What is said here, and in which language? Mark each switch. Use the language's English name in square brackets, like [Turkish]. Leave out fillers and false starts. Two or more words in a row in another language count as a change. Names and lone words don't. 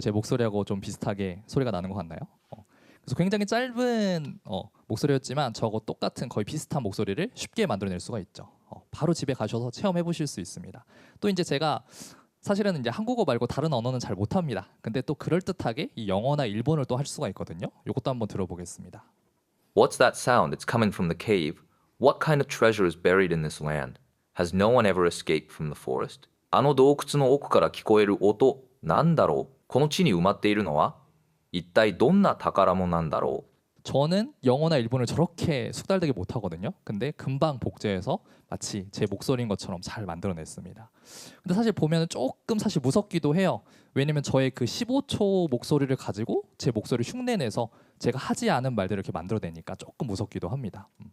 [Korean] 제 목소리하고 좀 비슷하게 소리가 나는 것 같나요? 그래서 굉장히 짧은 목소리였지만 저거 똑같은 거의 비슷한 목소리를 쉽게 만들어낼 수가 있죠. 바로 집에 가셔서 체험해 보실 수 있습니다. 또 이제 제가 사실은 이제 한국어 말고 다른 언어는 잘 못합니다. 근데 또 그럴듯하게 이 영어나 일본을 또 할 수가 있거든요. 이것도 한번 들어보겠습니다. [English] What's that sound? It's coming from the cave. What kind of treasure is buried in this land? Has no one ever escaped from the forest? [Japanese] あの洞窟の奥から聞こえる音、なんだろう？この地に埋まっているのは一体どんな宝物なんだろう? [Korean] 저는 영어나 일본을 저렇게 숙달되게 못하거든요. 근데 금방 복제해서 마치 제 목소리인 것처럼 잘 만들어냈습니다. 근데 사실 보면 조금 사실 무섭기도 해요. 왜냐면 저의 그 15초 목소리를 가지고 제 목소리를 흉내내서 제가 하지 않은 말들을 이렇게 만들어내니까 조금 무섭기도 합니다.